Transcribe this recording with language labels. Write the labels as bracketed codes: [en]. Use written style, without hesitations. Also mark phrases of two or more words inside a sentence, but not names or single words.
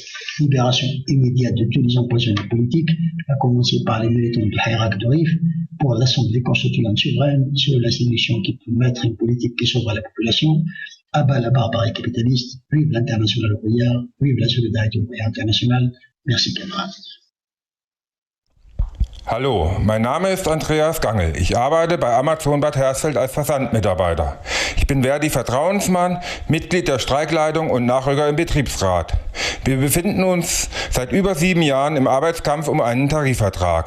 [fr] Libération immédiate de tous les emprisonnés politiques, à commencer par les militants de Hirak de Rif, pour l'Assemblée constituante souveraine, sur l'institution qui peut mettre une politique qui sauvera la population. À bas la barbarie capitaliste, vive l'international ouvrière, vive la solidarité ouvrière internationale. Merci, camarades. [de] Hallo, mein Name ist Andreas Gangel. Ich arbeite bei Amazon Bad Hersfeld als Versandmitarbeiter. Ich bin Verdi-Vertrauensmann, Mitglied der Streikleitung und Nachrücker im Betriebsrat. Wir befinden uns seit über 7 Jahren im Arbeitskampf um einen Tarifvertrag.